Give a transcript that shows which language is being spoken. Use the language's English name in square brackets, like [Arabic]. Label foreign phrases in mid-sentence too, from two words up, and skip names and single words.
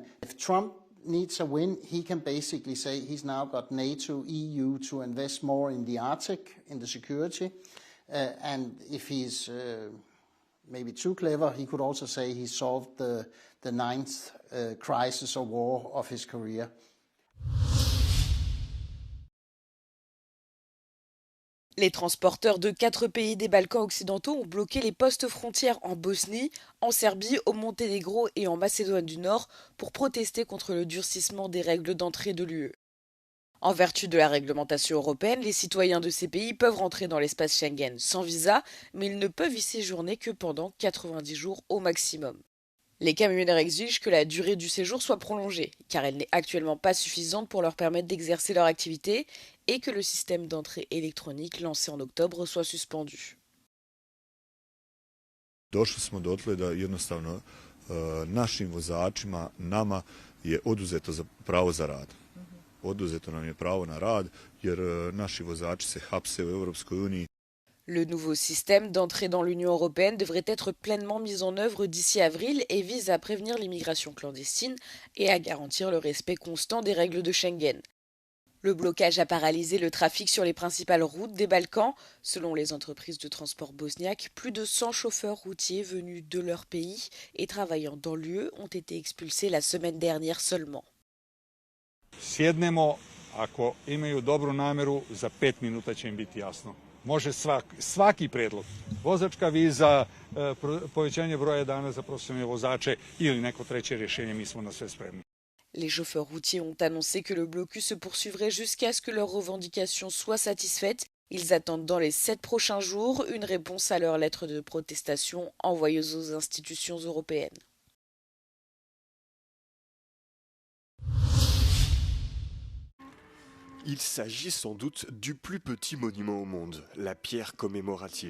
[English] If Trump needs a win, he can basically say he's now got NATO, EU to invest more in the Arctic, in the security. And if he's maybe too clever, he could also say he solved the ninth crisis or war of his career. [French] Les transporteurs de 4 pays des Balkans occidentaux ont bloqué les postes frontières en Bosnie, en Serbie, au Monténégro et en Macédoine du Nord pour protester contre le durcissement des règles d'entrée de l'UE. En vertu de la réglementation européenne, les citoyens de ces pays peuvent rentrer dans l'espace Schengen sans visa, mais ils ne peuvent y séjourner que pendant 90 jours au maximum. Les camionneurs exigent que la durée du séjour soit prolongée, car elle n'est actuellement pas suffisante pour leur permettre d'exercer leur activité et que le système d'entrée électronique lancé en octobre soit suspendu. [Bosnian] Došli smo dotle da jednostavno našim vozačima, nama je oduzeto pravo za rad. Oduzeto nam je pravo na rad jer naši vozači se hapse u Europskoj uniji. [French] Le nouveau système d'entrée dans l'Union européenne devrait être pleinement mis en œuvre d'ici avril et vise à prévenir l'immigration clandestine et à garantir le respect constant des règles de Schengen. Le blocage a paralysé le trafic sur les principales routes des Balkans. Selon les entreprises de transport bosniaques, plus de 100 chauffeurs routiers venus de leur pays et travaillant dans l'UE ont été expulsés la semaine dernière seulement. [Bosnian] Sjednemo, ako imaju dobru nameru, za 5 minuta će im biti jasno. Može svaki predlog, vozačka viza, povećanje broja dana za profesionalne vozače ili neko treće rješenje, mi smo na sve spremni. [French] Les chauffeurs routiers ont annoncé que le blocus se poursuivrait jusqu'à ce que leurs revendications soient satisfaites. Ils attendent dans les 7 prochains jours une réponse à leur lettre de protestation envoyée aux institutions européennes. Il s'agit sans doute du plus petit monument au monde, la pierre commémorative.